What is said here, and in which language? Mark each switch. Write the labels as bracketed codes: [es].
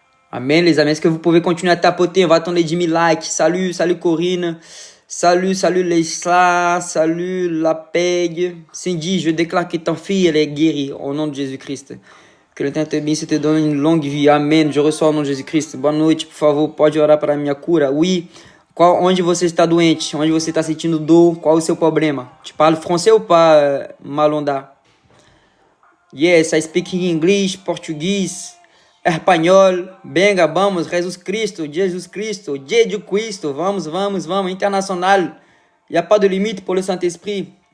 [fr] Amen, les amis. Est-ce que vous pouvez continuer à tapoter? On va attendre les 10 000 likes. Salut, salut Corinne. Salut, salut Leisla. Salut la Peg. Cindy, je déclare que ta fille, elle est guérie au nom de Jésus-Christ. Que le Tente te te donne une longue vie. Amen. Je reçois au nom de Jesus [pt] Boa noite, por favor. Pode orar para a minha cura? [fr] Oui. [pt] Onde você está doente? Onde você está sentindo dor? Qual o seu problema? [fr] Tu parles français ou pas, Malonda? [en] Yes, I speak English, português, espanhol. [es] Venga, vamos. [pt] Jesus Cristo, Jesus Cristo, Jesus Cristo. Vamos, vamos, vamos. International. [fr] Il n'y a pas de limite pour le Saint-Esprit.